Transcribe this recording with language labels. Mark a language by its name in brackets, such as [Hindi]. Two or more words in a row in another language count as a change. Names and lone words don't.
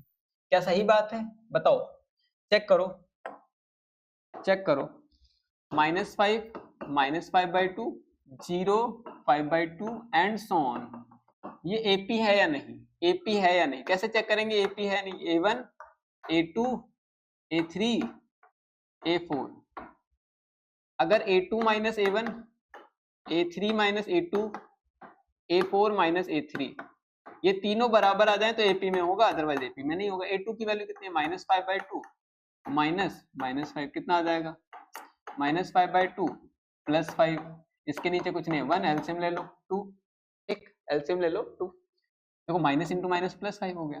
[Hindi] क्या सही बात है, बताओ, चेक करो [English] minus five by two [Hindi] 0 5 बाई 2 [English] and so on, [Hindi] ये एपी है या नहीं, एपी है या नहीं, कैसे चेक करेंगे एपी है नहीं, A1 A2 A3 A4, अगर A2 माइनस A1 A3 माइनस A2 A4 माइनस A3 ये तीनों बराबर आ जाए तो AP में होगा, अदरवाइज AP में नहीं होगा। A2 की वैल्यू कितनी है माइनस 5 बाई 2 माइनस 5 कितना आ जाएगा माइनस 5 बाई 2 प्लस 5, इसके नीचे कुछ नहीं है 1, एलसीएम ले लो 2, एक एलसीएम ले लो 2, देखो [English] minus into minus plus [Hindi] 5 हो गया।